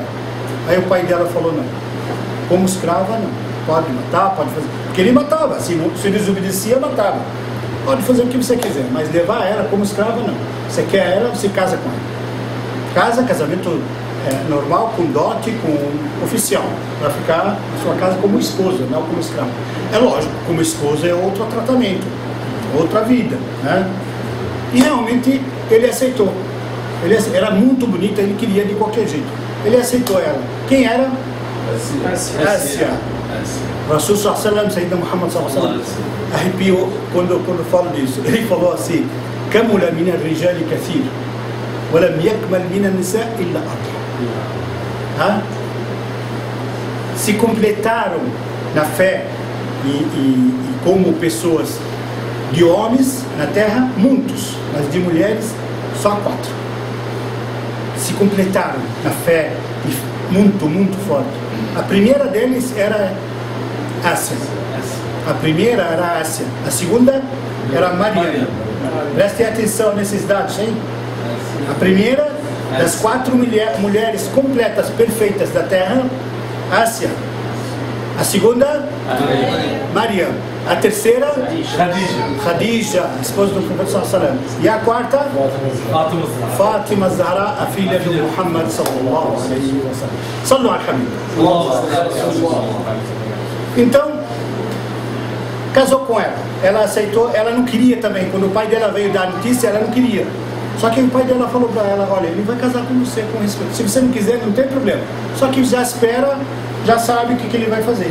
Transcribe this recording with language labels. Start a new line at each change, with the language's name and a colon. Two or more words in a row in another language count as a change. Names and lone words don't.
Portuguese: Aí o pai dela falou, não, como escrava não, pode matar, pode fazer, porque ele matava, se desobedecia, matava, pode fazer o que você quiser, mas levar ela como escrava não, você quer ela, você casa com ela, casamento normal, com dote, com oficial, para ficar na sua casa como esposa, não como escrava. É lógico, como esposa é outro tratamento, outra vida, né? E realmente ele aceitou, era muito bonita, ele queria de qualquer jeito. Ele aceitou ela. Quem era? Ásia.
Arabic: رسول صلى الله عليه وسلم، سيدنا محمد صلى الله عليه وسلم,
Portuguese: arrepiou quando falo disso. Ele falou assim:
Arabic: "كمل من الرجال كثير، ولم يكمل من النساء إلا أربع."
Portuguese: Se completaram na fé e como pessoas de homens na terra, muitos, mas de mulheres, só 4. Se completaram na fé muito forte. A primeira deles era Ásia. A primeira era Ásia. A segunda era Maria. Prestem atenção nesses dados, hein? A primeira das 4 mulheres completas, perfeitas da terra, Ásia. A segunda, Maria. A terceira, Khadija, esposa do Profeta
Arabic: صلى الله عليه وسلم.
Portuguese: E a quarta, Fátima Zahra, a filha de Muhammad
Arabic: صلى الله عليه وسلم. صلوا الحبيب.
Portuguese: Então, casou com ela. Ela aceitou, ela não queria também. Quando o pai dela veio dar a notícia, ela não queria. Só que o pai dela falou para ela, olha, ele vai casar com você com respeito. Se você não quiser, não tem problema. Só que já espera, já sabe o que ele vai fazer.